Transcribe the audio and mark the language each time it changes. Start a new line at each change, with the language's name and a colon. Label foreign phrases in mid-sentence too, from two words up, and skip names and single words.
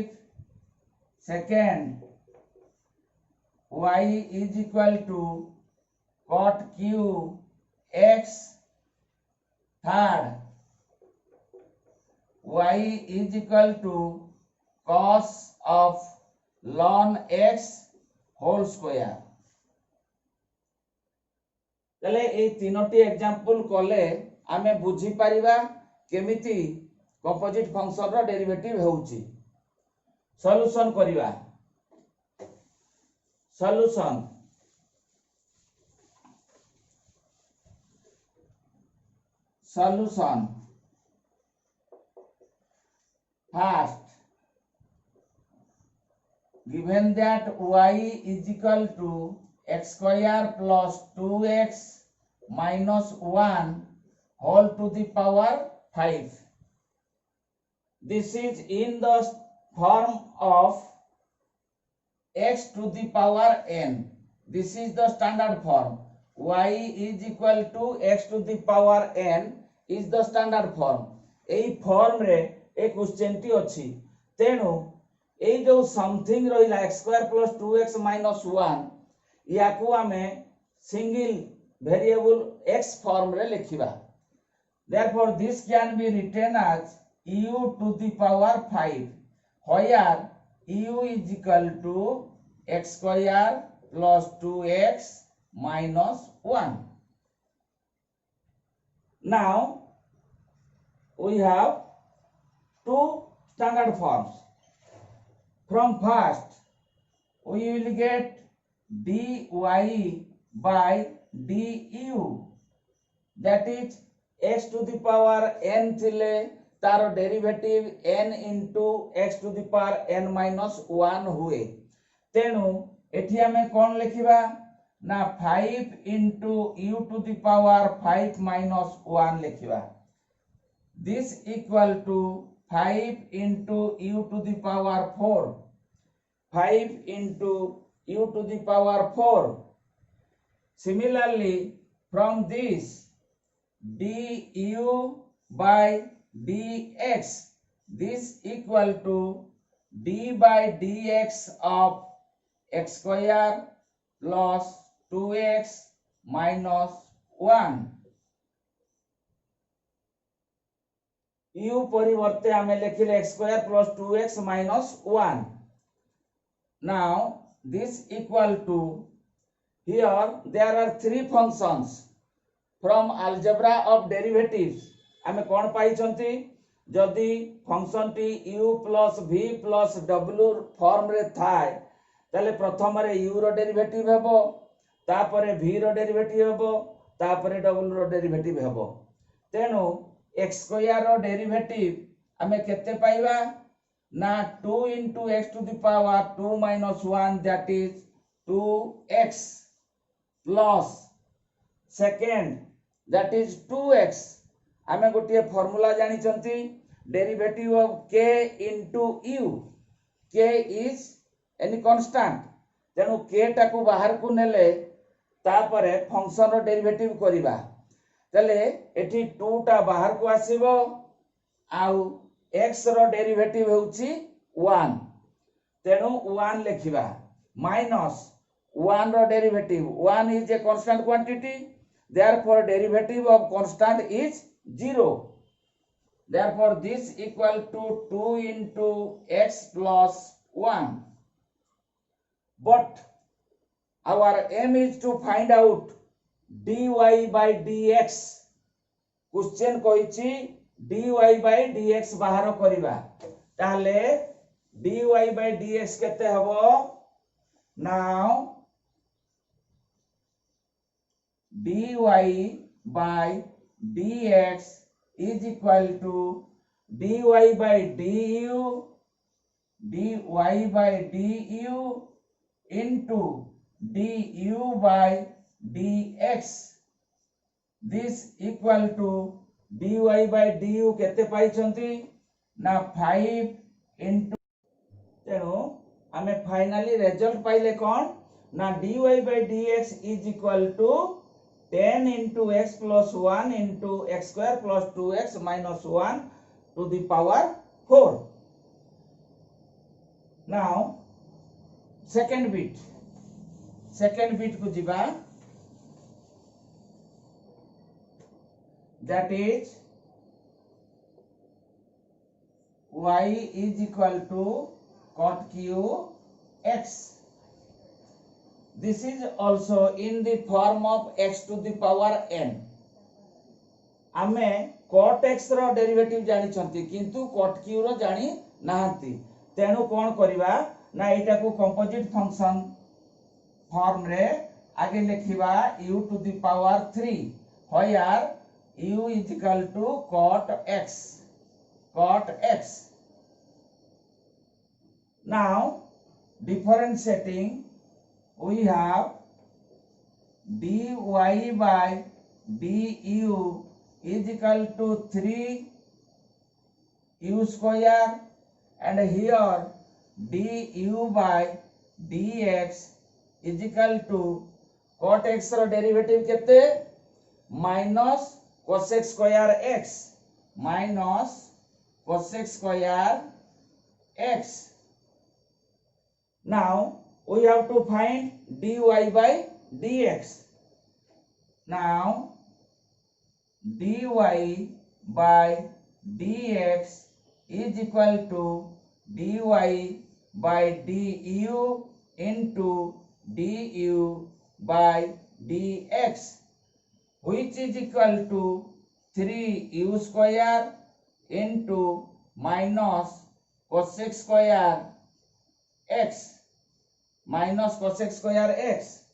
English: Second, y is equal to cot q x. Third, y is equal to cos of ln x whole square.
Odia: ଚାଲ ଏ ତିନୋଟି ଏଗ୍ଜାମ୍ପଲ କଲେ ଆମେ ବୁଝି ପାରିବା କେମିତି
English: composite function
Odia: ର ଡେରିଭେଟିଭ ହେଉଛି ସଲ୍ୟୁସନ କରିବା ସଲ୍ୟୁସନ
English: first given that y is equal to x square plus 2x minus 1 whole to the power 5. This is in the form of x to the power n. This is the standard form. Y is equal to x to the power n is the standard form.
Odia: ଏଇ ଫର୍ମ ରେ ଏକ କ୍ୱେଶ୍ଚନ ଟି ଅଛି ତେଣୁ ଏଇ ଯୋ ସମଥିଂ ରହିଲା x
English: square plus 2x minus 1
Odia: ଯାହାକୁ ଆମେ
English: single variable
Odia: x ଫର୍ମ ରେ ଲେଖିବା
English: therefore this can be written as u to the power 5 where u is equal to x square plus 2x minus 1. Now we have two standard forms. From first we will get dy by du, that is x to the power n
Odia: thile तार डेरिवेटिव
English: n into x to the power n minus 1
Odia: हुए तेणु एठी आमे कोन लिखिबा ना
English: 5 into u to the power 5 minus 1
Odia: लिखिबा
English: this equal to 5 into u to the power 4 5 into u to the power 4. Similarly from this du by dx this equal to d by dx of x square plus 2x minus 1. u
Odia: ପରିବର୍ତ୍ତେ ଆମେ ଲେଖିଲେ
English: x square plus 2x minus 1. Now this equal to here there are three functions from algebra of derivatives
Odia: ଆମେ କଣ ପାଉଛନ୍ତି ଯଦି ଫଙ୍କସନ ଟି u plus v plus w ଫର୍ମ ରେ ଥାଏ ତାହାଲେ ପ୍ରଥମ ରେ u ର ଡେରିଭେଟିଭ ହେବ ତାପରେ v ର ଡେରିଭେଟିଭ ହେବ ତାପରେ w ର ଡେରିଭେଟିଭ ହେବ ତେଣୁ x ସ୍କ୍ୱାୟାର ର ଡେରିଭେଟିଭ ଆମେ କେତେ ପାଇବା ନା 2
English: into x to the power 2 minus 1 that is 2x plus second that is 2x
Odia: ଆମେ ଗୋଟେ ଫର୍ମୁଲା ଜାଣିଛନ୍ତି ଡେରିଭେଟିଭ
English: ऑफ k into u k is any constant
Odia: ତେଣୁ k ଟାକୁ ବାହାରକୁ ନେଲେ ତାପରେ ଫଙ୍କସନ ର ଡେରିଭେଟିଭ କରିବା ତାହାଲେ ଏଠି 2 ଟା ବାହାରକୁ ଆସିବ ଆଉ x ର ଡେରିଭେଟିଭ ହେଉଛି 1 ତେଣୁ 1 ଲେଖିବା ମାଇନସ 1 ର ଡେରିଭେଟିଭ 1
English: is a constant quantity therefore derivative of constant is 0. Therefore this equal to 2 into x plus 1. But our aim is to find out dy by dx. Question
Odia: कहिछि dy by dx बाहर करिबा ताले
English: dy by dx
Odia: केते हबो
English: now dy by dx is equal to dy by du into du by dx this equal to dy by du
Odia: केते पाई छंती ना
English: 5 into
Odia: तेनु आमे फाइनली रिजल्ट पाइले कोन ना
English: dy by dx is equal to 10 into x plus 1 into x square plus 2x minus 1 to the power 4. Now second bit
Odia: को जिबा
English: that is y is equal to cot q x. This is also in the form of x to the power n.
Odia: ଆମେ cot x ର ଡେରିଭେଟିଭ ଜାଣିଛନ୍ତି କିନ୍ତୁ cot q ର ଜାଣି ନାହାଁନ୍ତି ତେଣୁ କଣ କରିବା ନା ଏଟାକୁ କମ୍ପୋଜିଟ ଫଙ୍କସନ ଫର୍ମ ରେ ଆଗେ ଲେଖିବା
English: u to the power 3 where u is equal to cot x. Now differentiating we have dy by du is equal to 3u square and here du by dx is equal to cot x
Odia: रो डेरिवेटिव केते
English: माइनस cosec square x minus cosec square x. Now we have to find dy by dx. Now dy by dx is equal to dy by du into du by dx, which is equal to 3u square into minus cosec square x minus cosec square x,